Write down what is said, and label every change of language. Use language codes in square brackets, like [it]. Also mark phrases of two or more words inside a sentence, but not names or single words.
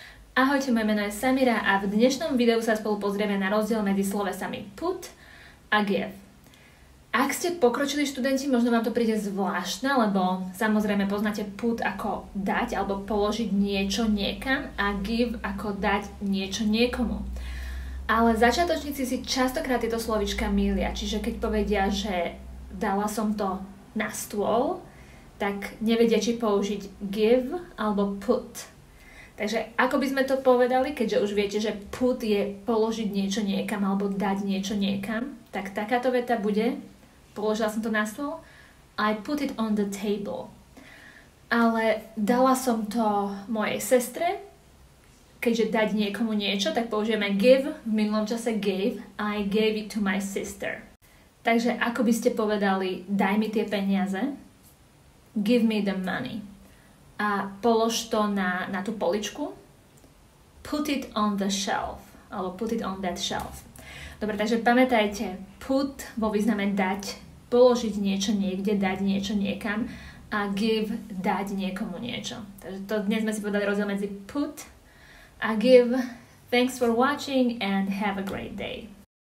[sk] Ahojte, moje meno je Samira a v dnešnom videu sa spolu pozrieme na rozdiel medzi slovesami put a give. Ak ste pokročili študenti, možno vám to príde zvláštne, lebo samozrejme poznáte put ako dať alebo položiť niečo niekam a give ako dať niečo niekomu. Ale začiatočníci si častokrát tieto slovíčka mýlia, čiže keď povedia, že dala som to na stôl, tak nevedia, či použiť give alebo put. Takže ako by sme to povedali, keďže už viete, že put je položiť niečo niekam alebo dať niečo niekam, tak takáto veta bude, položila som to na stôl, [en] I put it on the table. [sk] Ale dala som to mojej sestre, keďže dať niekomu niečo, tak použijeme give, v minulom čase gave, [en] I gave it to my sister. [sk] Takže ako by ste povedali, daj mi tie peniaze, [en] give me the money. [sk] A polož to na tú poličku, [en] put it on the shelf, alebo put it on that shelf. [sk] Dobre, takže pamätajte, put vo význame dať, položiť niečo niekde, dať niečo niekam a give, dať niekomu niečo. Takže to dnes sme si povedali rozdiel medzi put a give. [en] Thanks for watching and have a great day.